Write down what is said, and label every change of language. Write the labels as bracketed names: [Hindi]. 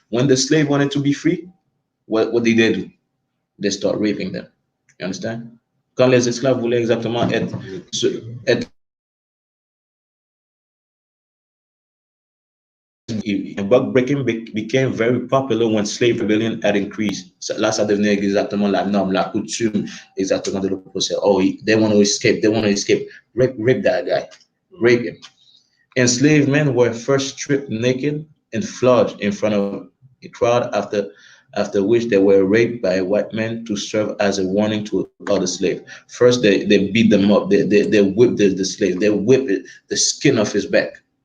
[English] When the slave wanted to be free, what did they do? They start raping them. You understand? [French] Quand les esclaves voulaient exactement être [English] buck breaking became very popular when slave rebellion had increased. [French] Là, ça devenait exactement la norme, la coutume, exactement de l'opposé. [English] Oh, they want to escape. They want to escape. Rape that guy. Rape him. Enslaved men were first stripped naked and flogged in front of a crowd, after which they were raped by white men to serve as a warning to other slaves. First, they beat them up. They whipped the slave. They whipped the skin off his back.